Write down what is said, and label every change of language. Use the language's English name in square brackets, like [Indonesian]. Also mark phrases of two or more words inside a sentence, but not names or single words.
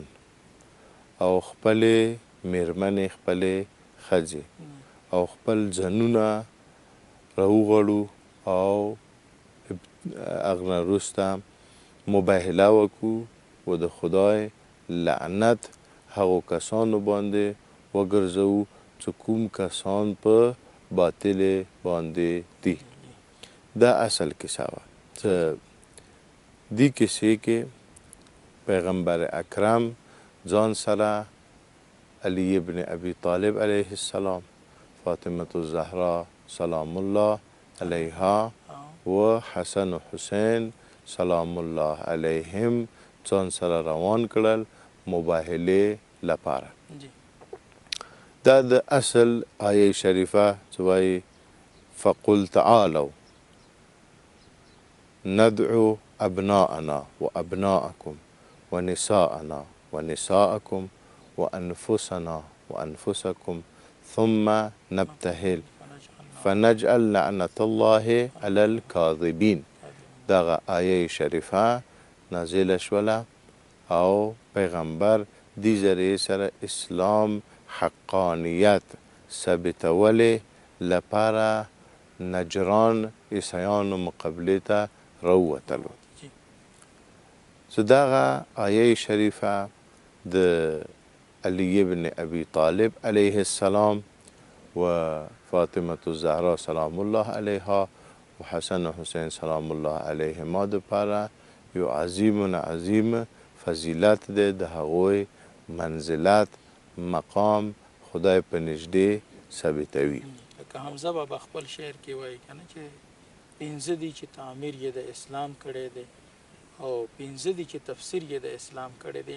[Pashto] او خپل میرمنې خپل ښځې او خپل ځنونه راوغړو او هغه نه وروسته مباهله وکړو و د خدای لعنت هغو کسانو باندې وګرځوو چې کوم کسان په باطل باندې دي. دا اصل کیسه وه چې دې کیسې کې پیغمبر اکرم ځان سره علی ابن ابی طالب [Arabic] علیه السلام، [Pashto] فاطمه الزهرا [Arabic] سلام الله علیها [Pashto] و حسن و حسین [Arabic] سلام الله علیهم [Pashto] ځان سره روان کړل مباهله لپاره. دا د اصل آیه شریفه چې وایي [Arabic] فقل تعالوا ندعو ابناءنا و ابناءکم و نساءنا و نساءکم و انفسنا و انفسکم ثم نبتهل فنجعل لعنت الله علی الکاذبین. [Pashto] دغه [Arabic] آیه شریفه [Pashto] نازله شوله او پیغمبر دې ذریعې سره اسلام حقانیت ثابتولې لپاره نجران عیسیانو مقابلې ته راووتلو. چې دغه [Arabic] آیه شریفه [Pashto] د علی ابن ابی طالب [Arabic] علیه السلام [Pashto] و فاطمه الزهرا [Arabic] سلام الله علیها [Pashto] و حسن و حسین [Arabic] سلام الله علیهما [Pashto] دپاره یو عظیم فضیلت ده. د هغوی منزلت مقام خدای په نږدې ثابتوي. لکه حمزه بابا خپل شعر کې وایي کنه چې پنځه دي چې تعمیر یې د اسلام کړی دی او پنځه دي چې تفسیر یې د اسلام کړی دی.